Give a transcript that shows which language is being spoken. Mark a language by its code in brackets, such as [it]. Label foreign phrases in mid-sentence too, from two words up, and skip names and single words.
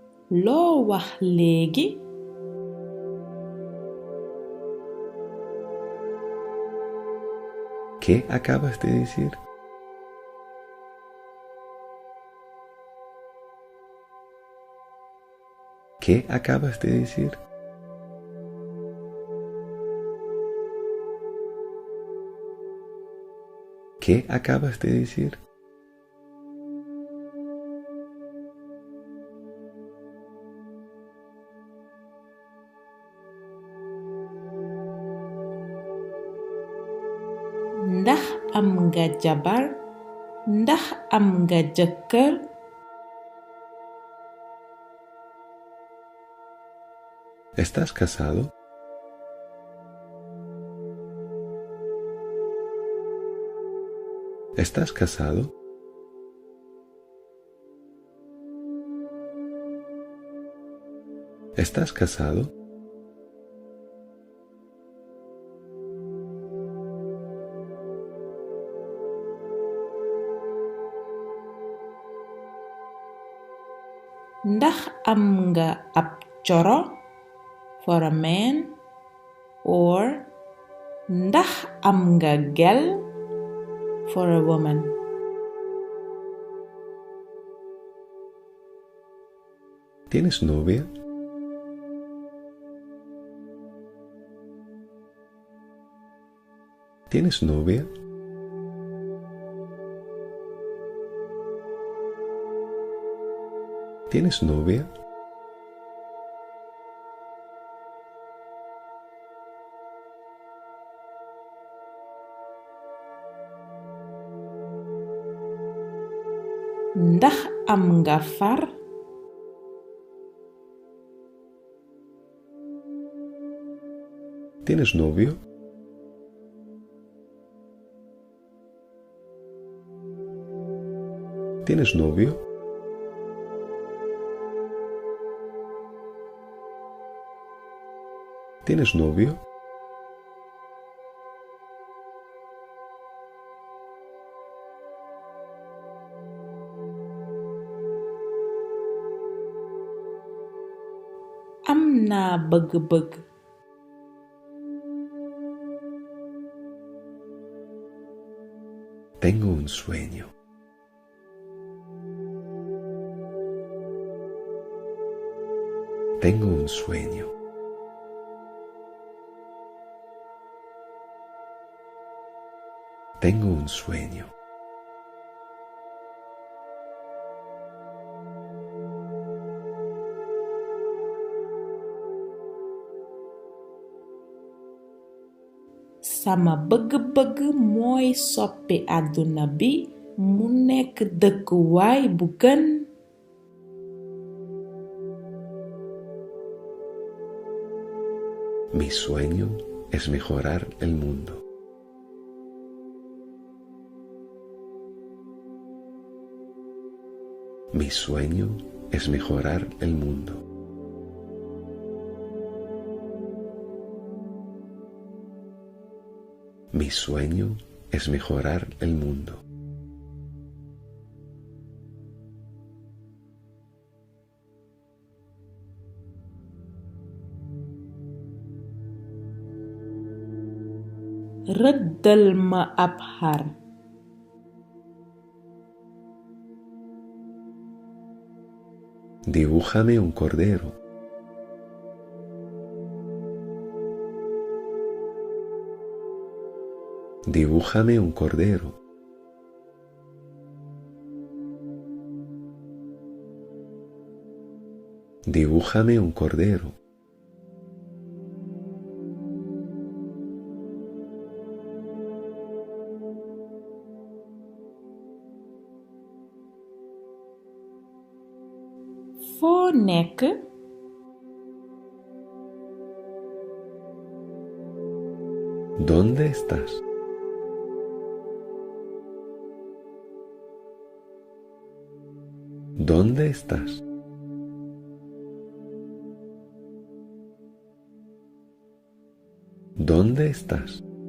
[wo] loo wax léegi? [es] ¿Qué acabas de decir? ¿Qué acabas de decir? ¿Qué acabas de decir? [wo] Ndax am nga jabar? Ndax am nga jëkkër? [es] ¿Estás casado? ¿Estás casado? ¿Estás casado? [wo] Ndax am nga ab coro? [en] For a man? Or [wo] ndax am nga gel? [en] For a woman. [es] ¿Tienes novia? ¿Tienes novia? ¿Tienes novia? [wo] Ndax am nga far? [es] ¿Tienes novio? ¿Tienes novio? ¿Tienes novio? [wo] Am naa bëgg-bëgg. [es] Tengo un sueño. Tengo un sueño. Tengo un sueño. [wo] Sama bëgg-bëgg mooy soppi àdduna bi mu nekk dëkkuwaay bu gën. [es] Mi sueño es mejorar el mundo. Mi sueño es mejorar el mundo. Mi sueño es mejorar el mundo. [wo] Rëddal ma ab xar. [es] Dibújame un cordero. Dibújame un cordero. Dibújame un cordero. [wo] Foo nekk? [es] ¿Dónde estás? ¿Dónde estás? ¿Dónde estás?